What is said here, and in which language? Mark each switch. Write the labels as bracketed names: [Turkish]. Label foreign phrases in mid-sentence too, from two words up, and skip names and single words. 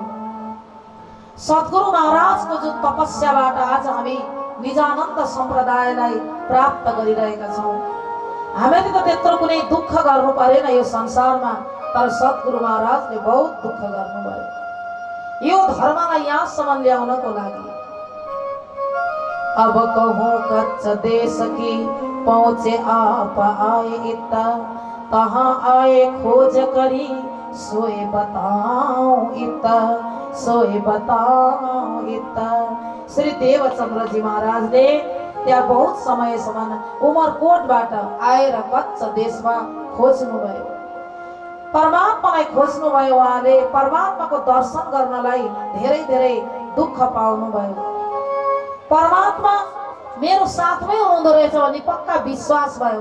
[Nepali] सद्गुरु महाराजको जुन तपस्याबाट आज हामी निजानन्द सम्प्रदायलाई प्राप्त गरिरहेका छौँ। हामीले त त्यत्रो कुनै दुःख गर्नु परेन यो संसारमा, तर सद्गुरु महाराजले बहुत दुःख गर्नुभयो यो धर्मलाई यहाँसम्म ल्याउनको लागि। [Hindi] अब कहूँ कच्छ देश की पहुँचे आप आए इत्ता, तहाँ आए खोज करी सोए बताऊं इत्ता, सोए बताऊं इत्ता। [Nepali] श्री देवचन्द्रजी महाराजले त्यहाँ बहुत समयसम्म उमरकोटबाट आएर कच्छ देशमा खोज्नुभयो, परमात्मालाई खोज्नुभयो। उहाँले परमात्माको दर्शन गर्नलाई धेरै धेरै दुःख पाउनुभयो। परमात्मा मेरो साथमै हुनुहुँदो रहेछ भन्ने पक्का विश्वास भयो।